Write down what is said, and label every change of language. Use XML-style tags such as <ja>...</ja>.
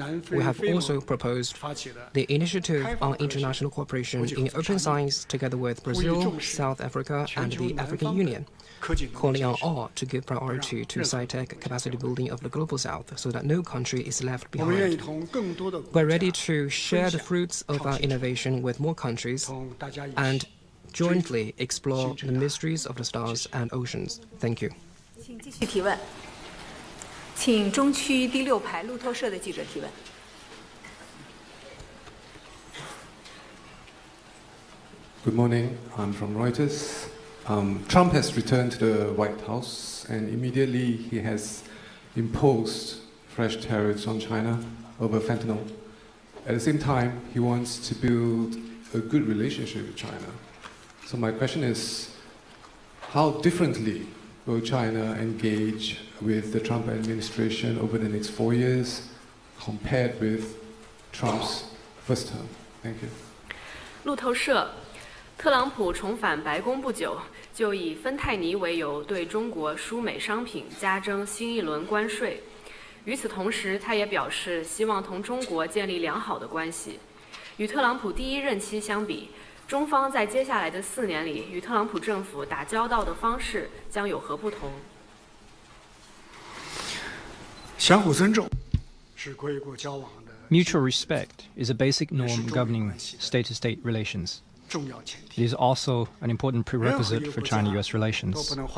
<en>We have also proposed the Initiative on International Cooperation in Open Science together with Brazil, South Africa, and the African Union, calling on all to give priority to sci-tech capacity building of the Global South so that no country is left behind. We're ready to share the fruits of our innovation with more countries and jointly explore the mysteries of the stars and oceans. Thank you.</en> <zh>请继续提问，请中区第6排路透社的记者提问。</zh> <en>Good morning. I'm from Reuters. Trump has returned to the White House, and immediately he has imposed fresh tariffs on China over fentanyl. At the same time, he wants to build a good relationship with China. So my question is, how differently will China engage with the Trump administration over the next 4 years compared with Trump's first term? Thank you.</en> <zh>路透社，特朗普重返白宫不久，就以芬太尼为由对中国输美商品加征新一轮关税。与此同时，他也表示希望同中国建立良好的关系。与特朗普第一任期相比，中方在接下来的4年里与特朗普政府打交道的方式将有何不同？相互尊重是国国交往的</zh> <en>Mutual respect is a basic norm governing state-to-state relations. It is also an important prerequisite for China-US relations.</en>